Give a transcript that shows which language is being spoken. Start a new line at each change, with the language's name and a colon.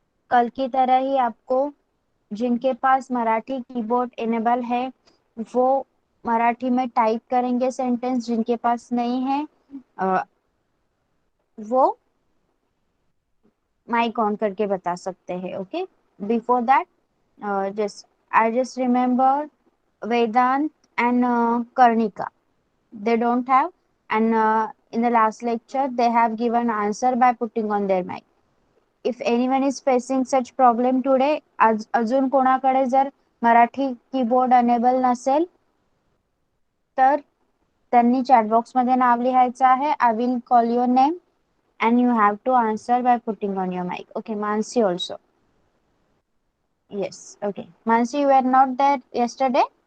Hindi: कल की तरह ही आपको, जिनके पास मराठी कीबोर्ड इनेबल है वो मराठी में टाइप करेंगे सेंटेंस, जिनके पास नहीं है वो माइक ऑन करके बता सकते हैं।
English: Okay, before that just remember Vedant and Karnika, they don't have, and in the last lecture they have given answer by putting on their mic. If anyone is facing such problem today,
Marathi: अजून कोणाकडे जर Marathi keyboard enable नसेल तर त्यांनी chat box मध्ये नाव लिहायचं आहे.
English: I will call your name and you have to answer by putting on your mic. Okay, Mansi also. Yes, okay. Mansi, you were not there yesterday?